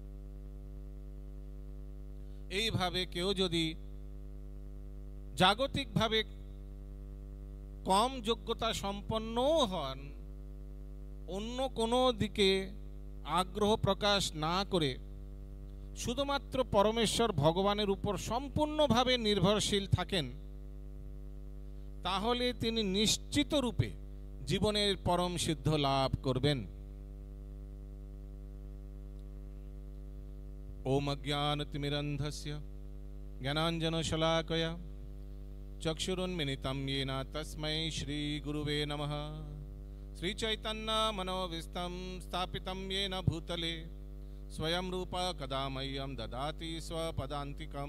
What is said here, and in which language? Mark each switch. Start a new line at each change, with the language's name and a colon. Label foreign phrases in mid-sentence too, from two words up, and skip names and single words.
Bangla: এইভাবে কেউ যদি জাগতিকভাবে কম যোগ্যতা সম্পন্নও হন, অন্য কোনো দিকে আগ্রহ প্রকাশ না করে শুধুমাত্র পরমেশ্বর ভগবানের উপর সম্পূর্ণভাবে নির্ভরশীল থাকেন, তাহলে তিনি নিশ্চিত রূপে জীবনের পরম সিদ্ধ লাভ করবেন।
Sanskrit: ओम अज्ञानतिमिरन्धस्य ज्ञानाञ्जनशलाकया चक्षुरुन्मिलितं येन तस्मै श्रीगुरुवे नमः। श्रीचैतन्यमनोभीष्टं स्थापितं येन भूतले स्वयं रूप कदा मह्यं ददाति स्वपदान्तिकं।